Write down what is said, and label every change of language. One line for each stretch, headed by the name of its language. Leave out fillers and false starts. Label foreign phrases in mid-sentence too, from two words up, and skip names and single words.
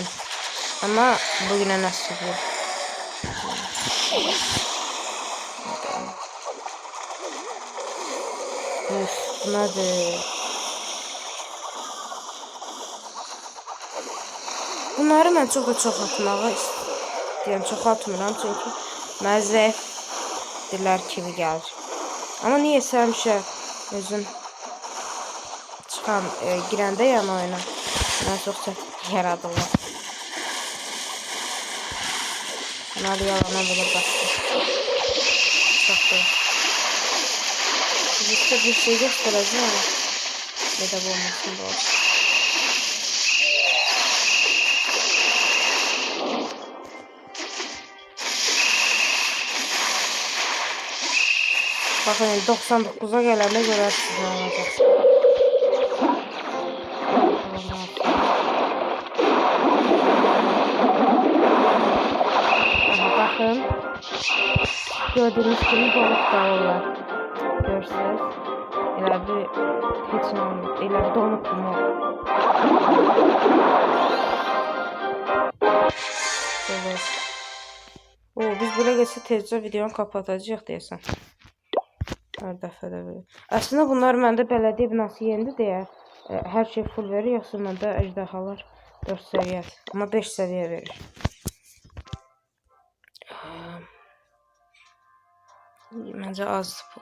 Turkish: Ama bugüne nasip yok. Üf, nedir?
Azerbaijani: Bunları mən çox atmağı istəyirəm. Çox atmıram çünki mənə zəifdirlər kimi gəlir. Amma niyəsə həmişə özüm çıxan, girəndə yan oyuna mənə çox çətin yaradırlar. Bunları yalana belə bastım. Çox da. Bizdə bir şey göstərəcəm.
Turkish: Ya da bu olmasın bu olsun. Bakın 99'a gelende görürsünüz ne olacak. Bakın. Gördüğünüz gibi balık dağıllar. Görürsünüz. İleride hiç ne olmuyor. İleride donuk mu? Evet.
Azerbaijani: Biz buraya geçse tezcə videonu kapatacağıq deyəsən. Hər dəfə də belə. Əslində bunlar məndə bələdiyyə binası yendi deyə hər şey full verir, yoxsa məndə əjdahalar 4 səviyyə, amma 5 səviyyə verir. Məncə azdır bu.